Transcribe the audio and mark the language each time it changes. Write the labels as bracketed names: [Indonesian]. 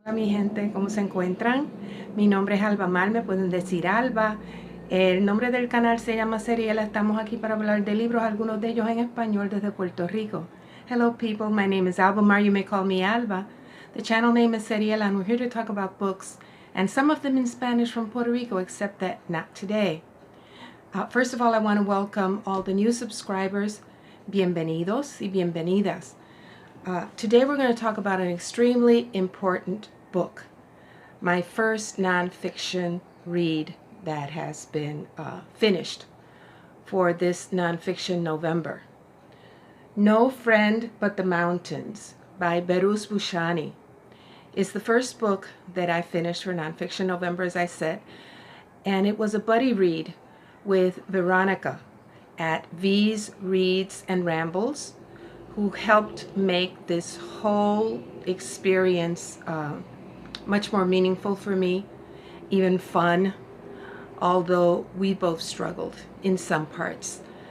[Spanish] mi gente, ¿cómo se encuentran? Mi nombre es Alba Mar, me pueden decir Alba. El nombre del canal se llama Seriela. Estamos aquí para hablar de libros, algunos de ellos en español desde Puerto Rico. [English] Hello people, my name is Alba Mar, you may call me Alba. The channel name is Seriela and we're here to talk about books, and some of them in Spanish from Puerto Rico, except that not today. First of all, I want to welcome all the new subscribers. [Spanish] Bienvenidos y bienvenidas. [English] Today we're going to talk about an extremely important book. My first nonfiction read that has been finished for this nonfiction November. No Friend But the Mountains by Behrouz Boochani is the first book that I finished for nonfiction November, as I said, and it was a buddy read with Veronica at V's Reads and Rambles, who helped make this whole experience much more meaningful for me, even fun, although we both struggled in some parts.